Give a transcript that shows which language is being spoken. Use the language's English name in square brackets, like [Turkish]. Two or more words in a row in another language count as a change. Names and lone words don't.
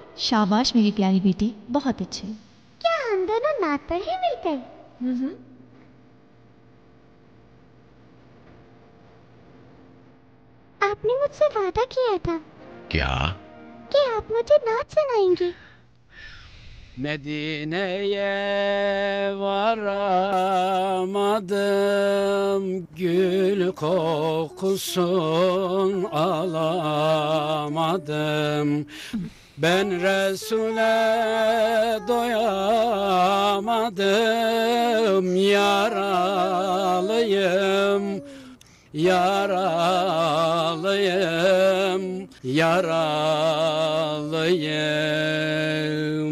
[Hindi] शाबाश मेरी प्यारी बेटी, बहुत अच्छे। क्या हम दोनों नात पर ही मिल गए? आपने मुझसे वादा किया था। क्या? कि आप मुझे नात सुनाएंगे। [Turkish] Medine'ye varamadım, gül kokusun alamadım. Ben Resul'e doyamadım, yaralıyım, yaralıyım, yaralıyım.